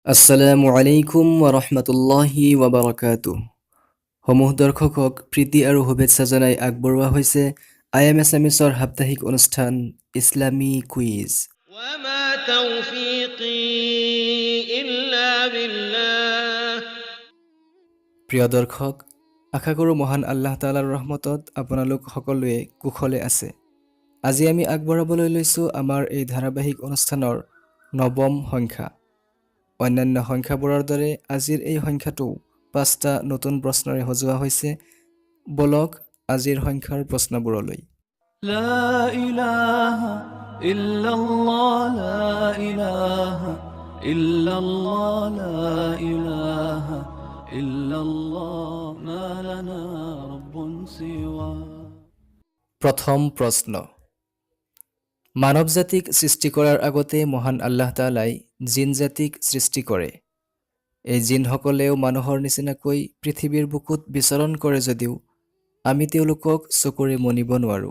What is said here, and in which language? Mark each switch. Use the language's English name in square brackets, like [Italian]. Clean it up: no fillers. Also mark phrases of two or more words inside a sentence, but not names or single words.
[Arabic] السلام عليكم ورحمة الله وبركاته. [Assamese] সমূহ দৰ্শকক প্ৰীতি আৰু শুভেচ্ছা জনাই আগবঢ়োৱা হৈছে IMSMSৰ সাপ্তাহিক অনুষ্ঠান ইছলামী কুইজ। [Arabic] وما توفيقي إلا بالله [Assamese] প্ৰিয় দৰ্শক, আশা কৰোঁ মহান আল্লাহ তাআলাৰ ৰহমতত আপোনালোক সকলোৱে কুশলে আছে। আজি আমি আগবঢ়াবলৈ লৈছোঁ আমাৰ এই ধাৰাবাহিক অনুষ্ঠানৰ নৱম সংখ্যা। অন্যান্য সংখ্যাবোৰৰ দৰে আজিৰ এই সংখ্যাটো 5টা নতুন প্ৰশ্নৰে সজোৱা হৈছে। বলক আজিৰ সংখ্যাৰ প্ৰশ্নবোৰলৈ। [Arabic] لا إله إلا الله لا إله إلا الله لا إله إلا الله ما لنا رب سوى [Assamese] প্ৰথম প্ৰশ্ন, মানৱ জাতিক সৃষ্টি কৰাৰ আগতে মহান আল্লাহ তাআলাই জিন জাতিক সৃষ্টি কৰে। এই জিনসকলেও মানুহৰ নিচিনাকৈ পৃথিৱীৰ বুকুত বিচৰণ কৰে যদিও আমি তেওঁলোকক চকুৰে মনিব নোৱাৰোঁ।